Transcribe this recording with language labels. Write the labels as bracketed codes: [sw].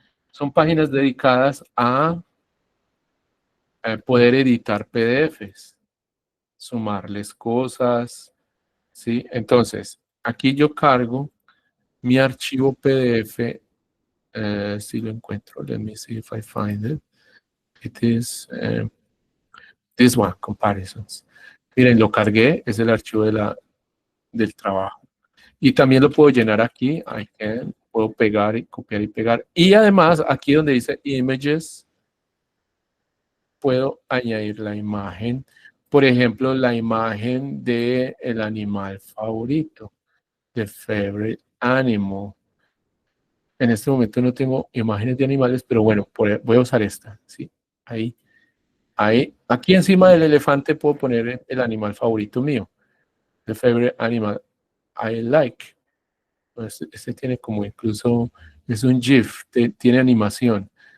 [es] Son páginas dedicadas a poder editar PDFs, sumarles cosas, ¿sí? Entonces, aquí yo cargo mi archivo PDF, si lo encuentro, [en] let me see if I find it. It is this one, comparisons. [es] Miren, lo cargué, es el archivo del trabajo. Y también lo puedo llenar aquí, puedo pegar y copiar y pegar. Y además, aquí donde dice Images, puedo añadir la imagen. Por ejemplo, la imagen del animal favorito, [en] the favorite animal. [es] En este momento no tengo imágenes de animales, pero bueno, voy a usar esta, ¿sí? Ahí. Aquí encima del elefante puedo poner el animal favorito mío. [en] The favorite animal I like. [es] Este tiene como incluso, es un GIF, tiene animación.